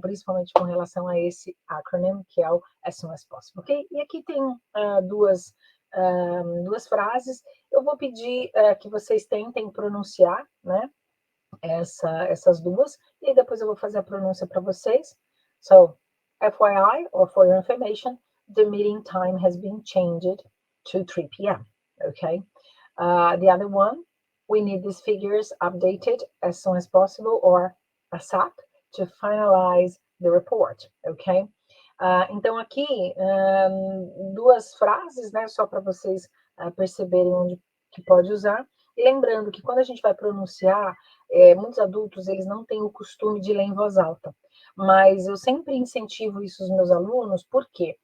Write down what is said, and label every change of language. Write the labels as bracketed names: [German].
[Portuguese] Principalmente com relação a esse acronym, que é o [English] as soon as possible, [Portuguese] ok? E aqui tem duas frases. Eu vou pedir que vocês tentem pronunciar, né? Essas duas, e depois eu vou fazer a pronúncia para vocês. [English] So, FYI, or for your information, the meeting time has been changed to 3 p.m. Okay. The other one, we need these figures updated as soon as possible, or ASAP, to finalize the report. Okay. [Portuguese] Então, aqui, duas frases, né, só para vocês perceberem onde que pode usar. E lembrando que quando a gente vai pronunciar, muitos adultos, eles não têm o costume de ler em voz alta. Mas eu sempre incentivo isso aos meus alunos, por quê?